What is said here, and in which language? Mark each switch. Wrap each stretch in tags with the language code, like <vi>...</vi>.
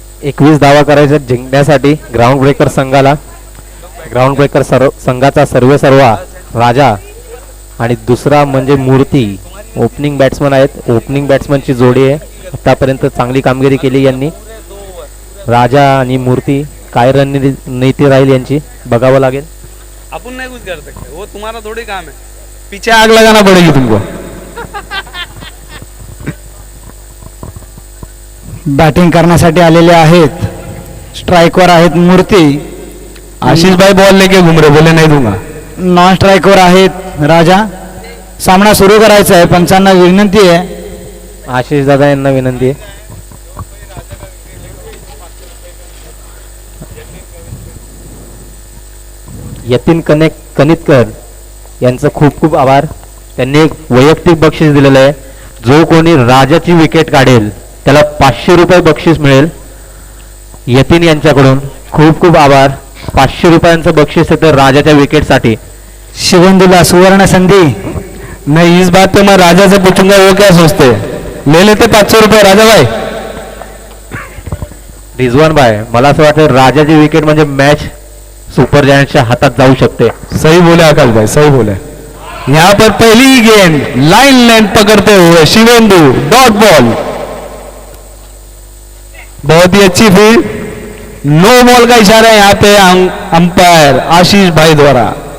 <mr>एकवीस धावा करायच्या जिंकण्यासाठी ग्राउंड ब्रेकर संघाला. ग्राउंड ब्रेकर संघाचा सर्वेसर्वा राजा आणि दुसरा म्हणजे मूर्ती ओपनिंग बॅट्समन आहेत. ओपनिंग बॅट्समनची जोडी आहे. आतापर्यंत चांगली कामगिरी केली यांनी. राजा आणि मूर्ती काय रणनीती राहील यांची बघावं लागेल.</mr> <hi>अपन नहीं कुछ कर सकते, वो तुम्हारा थोड़ी काम है. पीछे आग लगाना पड़ेगी तुमको.</hi> <mr>बॅटिंग करण्यासाठी आलेले आहेत. स्ट्राइकवर आहेत मूर्ती.</mr> <hi>आशीष भाई बॉल लेके घूम रहे, बोले नहीं दूंगा.</hi> <mr>नॉन स्ट्राइकवर आहेत राजा. सामना सुरू करायचा आहे. पंचांना विनंती आहे. आशिष दादा यांना विनंती आहे. यतीन कनितकर यांचं खूप खूप आभार. त्यांनी एक वैयक्तिक बक्षीस दिलेलं आहे. जो कोणी राजाची विकेट काढेल त्याला 500 रुपये बक्षीस मिळेल. यतीन यांच्याकडून खूप खूप आभार. 500 रुपयांचं बक्षीस येतं राजाच्या विकेटसाठी. शिवेंदूला सुवर्ण संधी.</mr> <hi>नहीं, इस बात पे मैं राजा से पूछूंगा वो क्या सोचते हैं. ले लेते 500 रुपये राजा भाई.</hi> <mr>रिजवान भाई, मला असं वाटतं राजाची विकेट म्हणजे मॅच सुपर जायंट्सच्या हातात जाऊ शकते.</mr> <hi>सही बोले आकाश भाई, सही बोले. यहाँ पर पहली गेंद लाइन लेंथ पकड़ते हुए शिवेंदु, डॉट बॉल, बहुत ही अच्छी फील्ड. नो बॉल का इशारा है यहाँ पे अंपायर आशीष भाई द्वारा.</hi>